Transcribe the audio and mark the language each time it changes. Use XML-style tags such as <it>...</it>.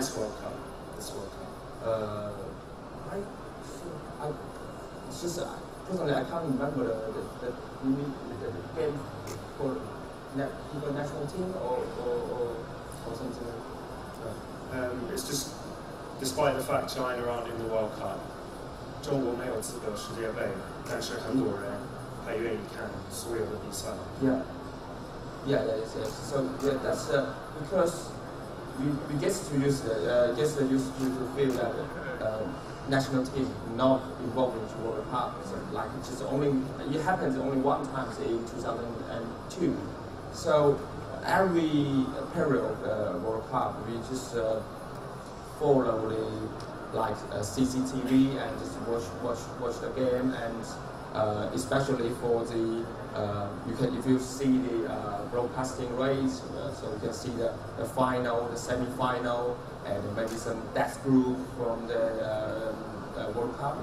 <en>This World Cup. This World Cup. It's just personally I can't remember the game for the national team or something like that. It's just, despite the fact China aren't in the World Cup,</en> <zh>中国没有资格世界杯，但是很多人还愿意看所有的比赛。</zh> <en>Yeah, yes. So yeah, that's because we get used to feel that national team not involved in World Cup. So like it happens only one time in 2002. So every period of the World Cup, we just follow the CCTV and just watch the game, and especially for the if you see the broadcasting rates, so you can see the final, the semi-final, and maybe some death group from the World Cup.</en>